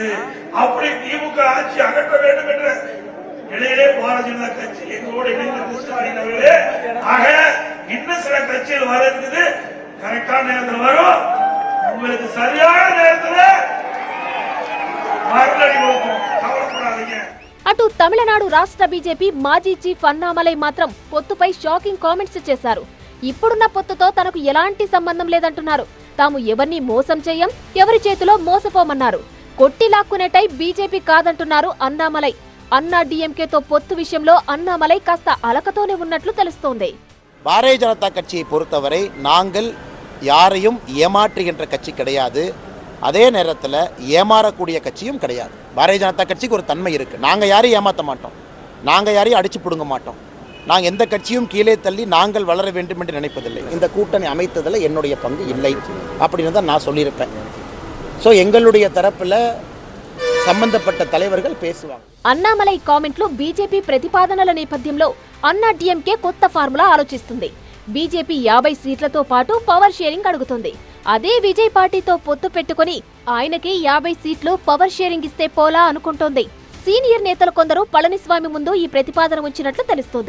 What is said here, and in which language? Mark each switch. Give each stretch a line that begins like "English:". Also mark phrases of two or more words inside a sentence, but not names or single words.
Tamil: அப்படி திமுக ஆட்சி அகற்ற வேண்டும் என்ற நிலையிலே பாரதிய ஜனதா கட்சி எங்களோடு இணைந்து ஸ்டாலின் அவர்களே ஆக இன்னும் சில கட்சிகள் வர இருக்குது. கரெக்டான நேரத்தில் வரும், உங்களுக்கு சரியான நேரத்தில் மறுபடி கொடுக்கும், கவலைப்படாதீங்க.
Telugu: అటు తమిళనాడు రాష్ట్ర బీజేపీ మాజీ చీఫ్ అన్నామలై మాత్రం పొత్తుపై షాకింగ్ కామెంట్స్ చేశారు. ఇప్పుడున్న పొత్తుతో తనకు ఎలాంటి సంబంధం లేదంటున్నారు. తాము ఎవరిని మోసం చేయం, ఎవరి చేతిలో మోసపోమన్నారు. కొట్టి లాక్కునే టైప్ బీజేపీ కాదంటున్నారు అన్నామలై. అన్నా డిఎంకేతో పొత్తు విషయంలో అన్నామలై కాస్త అలకతోనే ఉన్నట్లు తెలుస్తోంది.
Tamil: பாரதிய ஜனதா கட்சியை பொறுத்தவரை நாங்கள் யாரையும் ஏமாற்றுகின்ற கட்சி கிடையாது, அதே நேரத்தில் ஏமாறக்கூடிய கட்சியும் கிடையாது. பாரதிய ஜனதா கட்சிக்கு ஒரு தன்மை இருக்குது. நாங்கள் யாரையும் ஏமாற்ற மாட்டோம், நாங்கள் யாரையும் அடிச்சு பிடுங்க மாட்டோம். நாங்கள் எந்த கட்சியும் கீழே தள்ளி நாங்கள் வளர வேண்டும் என்று நினைப்பதில்லை. இந்த கூட்டணி அமைத்ததில் என்னுடைய பங்கு இல்லை அப்படின்னு தான் நான் சொல்லியிருப்பேன். ஸோ எங்களுடைய தரப்பில் సంబంధపట్ట தலைவர்கள் பேசுவாங்க.
Telugu: అన్నామలై కామెంట్లు బీజేపీ ప్రతిపాదనల నేపథ్యంలో అన్నా డిఎంకే కొత్త ఫార్ములా ఆలోచిస్తుంది. బీజేపీ 50 సీట్లతో పాటు పవర్ షేరింగ్ అడుగుతుంది. అదే విజయ్ పార్టీతో పొత్తు పెట్టుకుని ఆయనకి 50 సీట్లు పవర్ షేరింగ్ ఇస్తే పోలా అనుకుంటోంది. సీనియర్ నేతలు కొందరు పళనిస్వామి ముందు ఈ ప్రతిపాదన ఉంచినట్లు తెలుస్తోంది.